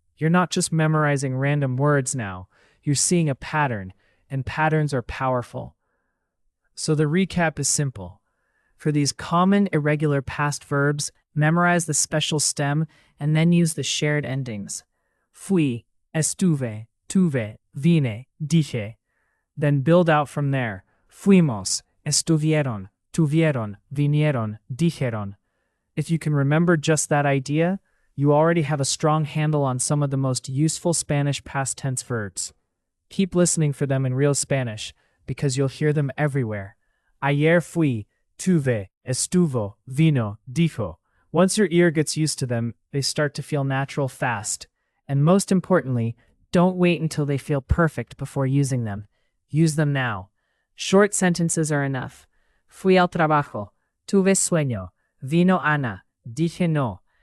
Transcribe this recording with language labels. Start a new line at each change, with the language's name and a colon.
English: You're not just memorizing random words now. You're seeing a pattern, and patterns are powerful. So the recap is simple. For these common irregular past verbs, memorize the special stem and then use the shared endings.
Spanish: Fui, estuve, tuve, vine, dije.
English: Then build out from there.
Spanish: Fuimos, estuvieron, tuvieron, vinieron, dijeron.
English: If you can remember just that idea, you already have a strong handle on some of the most useful Spanish past tense verbs. Keep listening for them in real Spanish, because you'll hear them everywhere.
Spanish: Ayer fui, tuve, estuvo, vino, dijo.
English: Once your ear gets used to them, they start to feel natural fast. And most importantly, don't wait until they feel perfect before using them. Use them now. Short sentences are enough.
Spanish: Fui al trabajo. Tuve sueño. Vino Ana. Dije no.